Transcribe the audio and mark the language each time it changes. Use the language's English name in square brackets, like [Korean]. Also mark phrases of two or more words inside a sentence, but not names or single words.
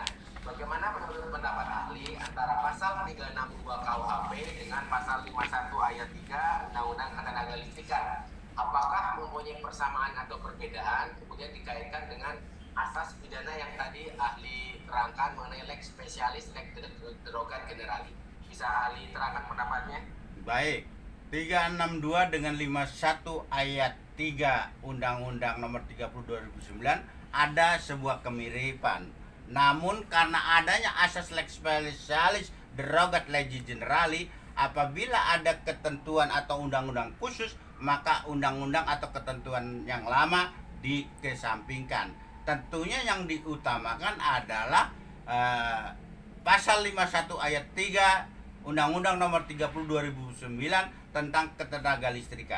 [Indonesian] Bagaimana menurut pendapat ahli antara pasal 362 KUHP dengan pasal 51 ayat 3 Undang-Undang Ketenaga Listrikan? Apakah mempunyai persamaan atau perbedaan? Kemudian dikaitkan dengan asas pidana yang tadi ahli terangkan mengenai [Latin] lex spesialis, lex derogat generali. [Indonesian] Bisa ahli terangkan pendapatnya? Baik, 362 dengan 51 ayat 3 Undang-Undang Nomor 30 2009 ada sebuah kemiripan. Namun karena adanya asas [Latin] lex specialis derogat legis generali, [Indonesian] apabila ada ketentuan atau undang-undang khusus, maka undang-undang atau ketentuan yang lama dikesampingkan. Tentunya yang diutamakan adalah pasal 51 ayat 3 Undang-Undang Nomor 30 2009 tentang ketenaga listrikan.